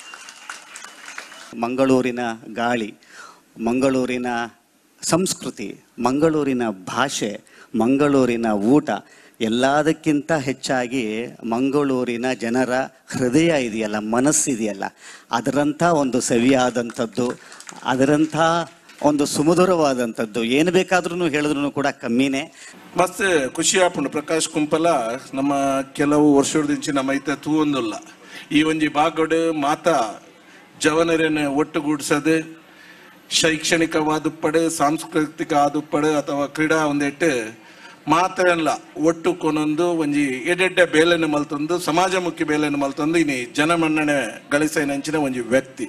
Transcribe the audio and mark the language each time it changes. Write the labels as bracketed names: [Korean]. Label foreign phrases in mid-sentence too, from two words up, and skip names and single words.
[Kannada] ಮಂಗಳೂರಿನ ಗಾಳಿ, ಮಂಗಳೂರಿನ ಸಂಸ್ಕೃತಿ, ಮಂಗಳೂರಿನ ಭಾಷೆ, ಮಂಗಳೂರಿನ ಊಟ, ಎಲ್ಲದಕ್ಕಿಂತ ಹೆಚ್ಚಾಗಿ ಮಂಗಳೂರಿನ ಜನರ ಹೃದಯ ಇದೆಯಲ್ಲ, ಮನಸ್ಸಿದೆಯಲ್ಲ, ಅದರಂಥ ಒಂದು ಸವಿಯಾದಂಥದ್ದು, ಅದರಂಥ ಒಂದು ಸುಮಧುರವಾದಂಥದ್ದು. ಏನು ಬೇಕಾದ್ರೂ ಹೇಳಿದ್ರು ಕೂಡ ಕಮ್ಮಿನೇ. [Tulu] ಮಸ್ತ್ ಖುಷಿ ಆಪುಂಡು ಪ್ರಕಾಶ್ ಕುಂಪಲ ನಮ್ಮ ಕೆಲವು ವರ್ಷದಿಂಚಿ ನಮ್ಮ ಐತ ತೂವೊಂದುಲ್ಲ ಈ ಒಂಜಿ ಬಾಗಡ್ ಮಾತ ಜವನರನ್ನು ಒಟ್ಟುಗೂಡಿಸದು ಶೈಕ್ಷಣಿಕವಾದುಪ್ಪಡು ಸಾಂಸ್ಕೃತಿಕ ಆದುಪ್ಪಡು ಅಥವಾ ಕ್ರೀಡಾ ಒಂದೆಟ್ಟು ಮಾತ್ರ ಎಲ್ಲ ಒಟ್ಟು ಕೊನೊಂದು ಒಂಜಿ ಎಡೆಡ್ಡೆ ಬೇಲೆಯನ್ನು ಮಲ್ತೊಂದು ಸಮಾಜಮುಖಿ ಬೇಲೆಯನ್ನು ಮಲ್ತೊಂದು ಇನಿ ಜನಮನ್ನಣೆ ಗಳಿಸೈನಂಚಿನ ಒಂಜಿ ವ್ಯಕ್ತಿ.